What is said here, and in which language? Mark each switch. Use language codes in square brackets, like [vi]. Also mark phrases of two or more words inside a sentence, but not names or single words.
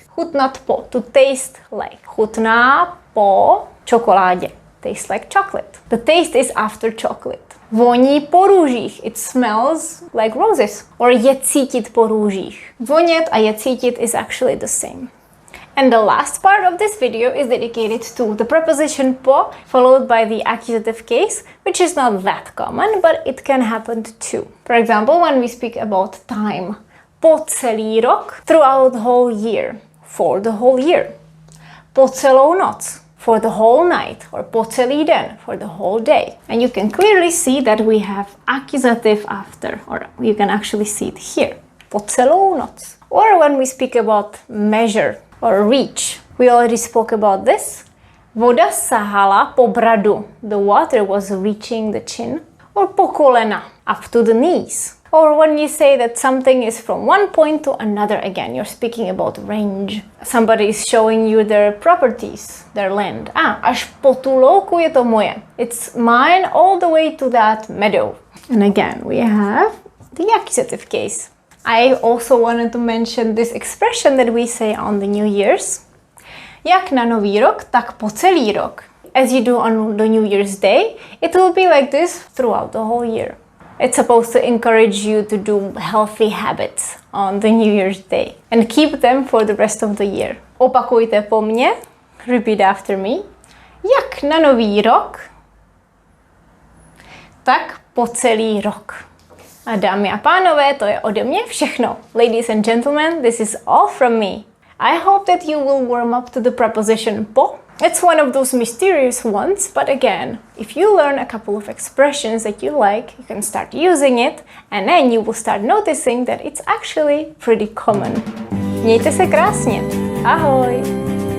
[cs] Chutnat po, [en] to taste like. [cs] Chutná po čokoládě. [en] Tastes like chocolate. The taste is after chocolate. [cs] Voní po růžích. [en] It smells like roses. [cs] Or je cítit po růžích. Vonět a je cítit [en] is actually the same. And the last part of this video is dedicated to the preposition po, followed by the accusative case, which is not that common, but it can happen too. For example, when we speak about time. [cs] Po celý rok, [en] throughout the whole year. For the whole year. [cs] Po celou noc. [en] For the whole night, or [cs] po celý den, [en] for the whole day. And you can clearly see that we have accusative after, or you can actually see it here. [cs] Po celou noc. [en] Or when we speak about measure or reach, we already spoke about this. [cs] Voda sahala po bradu. [en] The water was reaching the chin. [cs] Or po kolena, [en] up to the knees. Or when you say that something is from one point to another, again, you're speaking about range. Somebody is showing you their properties, their land. [cs] Až po tu louku je to moje. [en] It's mine all the way to that meadow. And again, we have the accusative case. I also wanted to mention this expression that we say on the New Year's. [cs] Jak na nový rok, tak po celý rok. [en] As you do on the New Year's Day, it will be like this throughout the whole year. It's supposed to encourage you to do healthy habits on the New Year's Day and keep them for the rest of the year. [cs] Opakujte po mně. [en] Repeat after me. [cs] Jak na nový rok, tak po celý rok. A dámy a pánové, to je ode mě všechno. [en] Ladies and gentlemen, this is all from me. I hope that you will warm up to the preposition po. It's one of those mysterious ones, but again, if you learn a couple of expressions that you like, you can start using it, and then you will start noticing that it's actually pretty common. [cs] Mějte se krásně. Ahoj!